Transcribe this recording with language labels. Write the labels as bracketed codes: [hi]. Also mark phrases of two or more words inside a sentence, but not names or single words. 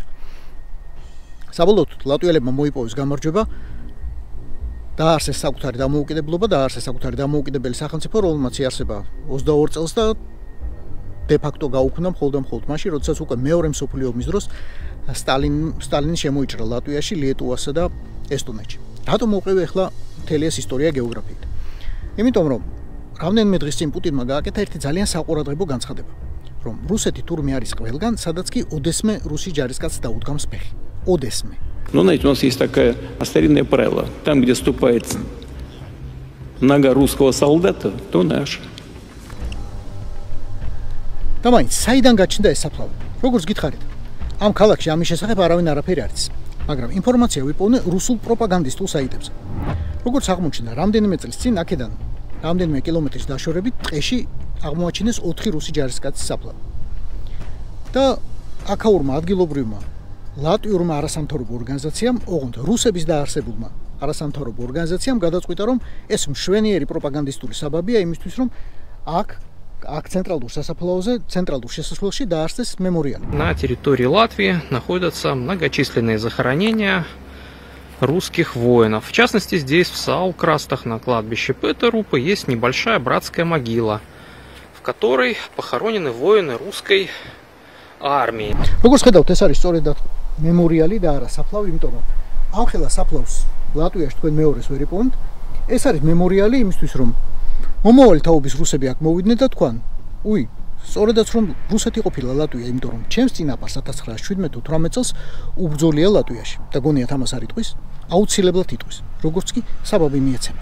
[ka] საბოლოოდ ლატვიელებმა მოიპოვეს გამარჯვება, დააარსეს საკუთარი დამოუკიდებლობა, დააარსეს საკუთარი დამოუკიდებელი სახელმწიფო, რომელმაც იარსება 22 წელს და დე-ფაქტო გაუქმდა მხოლოდ მაშინ, როდესაც უკვე მეორე მსოფლიო ომის დროს სტალინი შემოიჭრა ლატვიაში, ლიეტუვასა და ესტონეთში. რატომ მოვყევი ახლა მთელი ეს ისტორია გეოგრაფიით? იმიტომ რომ რამდენიმე დღის წინ პუტინმა გააკეთა ერთი ძალიან საყურადღებო განცხადება, რომ რუსეთი თურმე არის ყველგან, სადაც კი ოდესმე რუსი ჯარისკაცს დაუდგამს ფეხი. Ოდესმე. [ru] Ну, знаете, у нас есть такое старинное правило. Там, где ступает нога русского солдата, то наш. [ka] და მაინც საიდან გაჩნდა ეს საფლავი? როგორც გითხარით, ამ ქალაქში ამის შესახებ არავინ არაფერი არ იცის, მაგრამ ინფორმაცია ვიპოვნე რუსულ პროპაგანდისტულ საიტებზე. როგორც აღმოჩნდა, რამდენიმე წლის წინ აქედან რამდენიმე კილომეტრის დაშორებით ტყეში აღმოაჩინეს 4 რუსი ჯარისკაცის საფლავი. და აქაურმა ადგილობრივმა ლატვიურმა არასამთავრობო ორგანიზაციამ, ოღონდ რუსების დაარსებულმა არასამთავრობო ორგანიზაციამ გადაწყვიტა, რომ ეს მშვენიერი პროპაგანდისტული საბაბია იმისთვის, რომ აქ центральურ სასაფლაოზე, центральურ შესასვლელში დაარსეს мемориალი. [ru] На территории Латвии находятся многочисленные захоронения русских воинов. В частности, здесь, в Саукрастах, на кладбище Петерупа, есть небольшая братская могила, в которой похоронены воины русской армии. [ka] Როგორც ხედავთ, ეს არის სწორედ მემორიალი და არა საფლავი, იმიტომ რომ ამ ხელა საფლავს ლატვიაში თქვენ მეორეს ვერ იპოვებთ. ეს არის მემორიალი იმისთვის, რომ მომავალი თაობის რუსები აქ მოვიდნენ და თქვან, უი, სწორედაც რომ რუსეთი ყოფილა ლატვია, იმიტომ რომ ჩემს წინაპარს 1917-18 წელს უბრძოლია ლატვიაში და გონიათ ამას არ იტყვის, აუცილებლად იტყვის, როგორც კი საბაბი მიეცემა.